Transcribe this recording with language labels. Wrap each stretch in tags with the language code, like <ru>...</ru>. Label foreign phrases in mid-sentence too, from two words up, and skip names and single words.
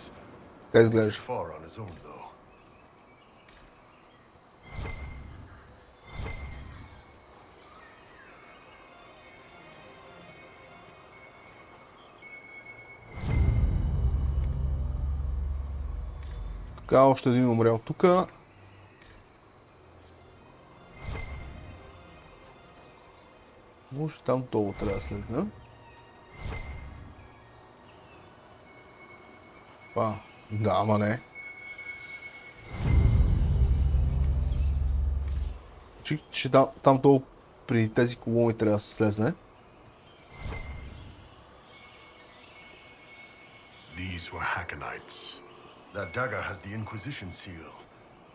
<bg>Така изглежда.</bg> <en>Far on his own, though.</en> <bg>Така, още един умрял тука. Може там долу трябва да слезна. Да, ама не. Че там долу при тези колони трябва да се слезне.</bg> <en>These were Hackonites. That dagger has the Inquisition seal.</en>